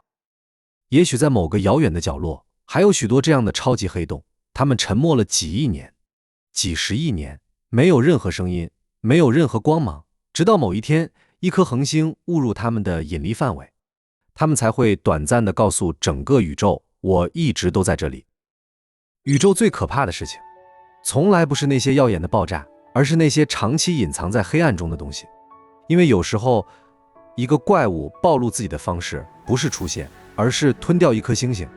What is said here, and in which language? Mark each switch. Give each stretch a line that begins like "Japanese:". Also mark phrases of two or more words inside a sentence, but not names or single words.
Chinese: 也許在某個遙遠的角落，還有許多這樣的超級黑洞，它們沉默了幾億年、幾十億年，沒有任何聲音，沒有任何光芒，直到某一天，一顆恆星誤入它們的引力範圍，它們才會短暫地告訴整個宇宙，我一直都在這裡。宇宙最可怕的事情，從來不是那些耀眼的爆炸，而是那些長期隱藏在黑暗中的東西。因為有時候，一個怪物暴露自己的方式，不是出現，而是吞掉一顆星星。